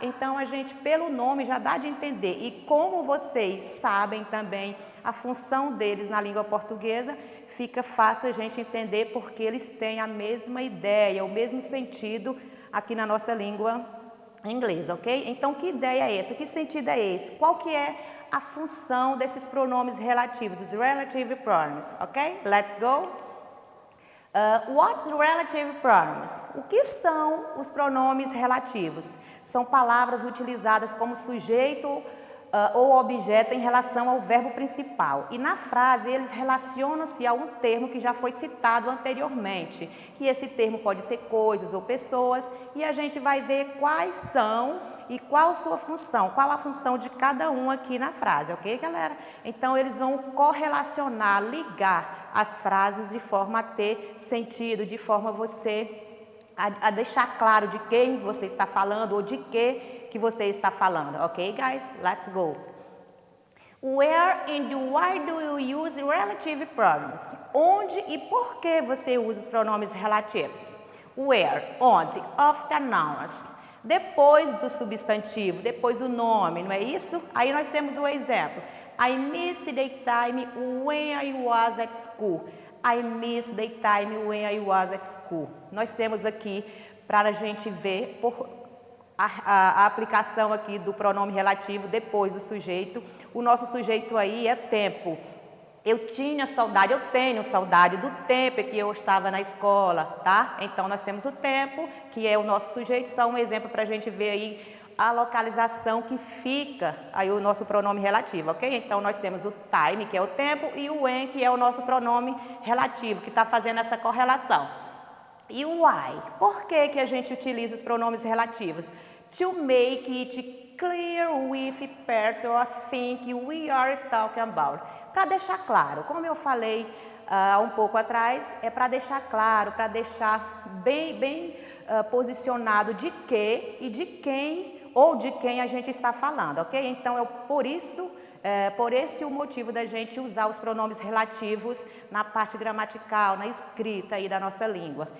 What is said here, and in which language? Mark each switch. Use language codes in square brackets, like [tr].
[pt] Então, a gente, pelo nome, já dá de entender. E como vocês sabem também a função deles na língua portuguesa, fica fácil a gente entender porque eles têm a mesma ideia, o mesmo sentido aqui na nossa língua inglesa, ok? Então, que ideia é essa? Que sentido é esse? Qual que é a função desses pronomes relativos, dos relative pronouns, ok? [en] Let's go. What's relative pronouns? [pt] O que são os pronomes relativos? São palavras utilizadas como sujeito ou objeto em relação ao verbo principal. E na frase eles relacionam-se a um termo que já foi citado anteriormente. Que esse termo pode ser coisas ou pessoas, e a gente vai ver quais são e qual a sua função, qual a função de cada um aqui na frase, ok galera? Então eles vão correlacionar, ligar as frases de forma a ter sentido, de forma a deixar claro de quem você está falando ou de que você está falando, ok guys? [en] Let's go. Where and why do you use relative pronouns? [pt] Onde e por que você usa os pronomes relativos? Where, onde, [en] after nouns. [pt] Depois do substantivo, depois do nome, não é isso? Aí nós temos o exemplo. [en] I missed the time when I was at school. I missed the time when I was at school. [pt] Nós temos aqui para a gente ver a aplicação aqui do pronome relativo depois do sujeito. O nosso sujeito aí é tempo. Eu tenho saudade do tempo que eu estava na escola, tá? Então, nós temos o tempo, que é o nosso sujeito, só um exemplo para a gente ver aí a localização que fica aí o nosso pronome relativo, ok? Então, nós temos o time, que é o tempo, e o when, que é o nosso pronome relativo, que está fazendo essa correlação. E o why? Por que a gente utiliza os pronomes relativos? [en] To make it clear with person or thing we are talking about. [pt] Para deixar claro, como eu falei um pouco atrás, é para deixar claro, para deixar bem posicionado de que e de quem ou de quem a gente está falando, ok? Então, é por esse o motivo da gente usar os pronomes relativos na parte gramatical, na escrita aí da nossa língua.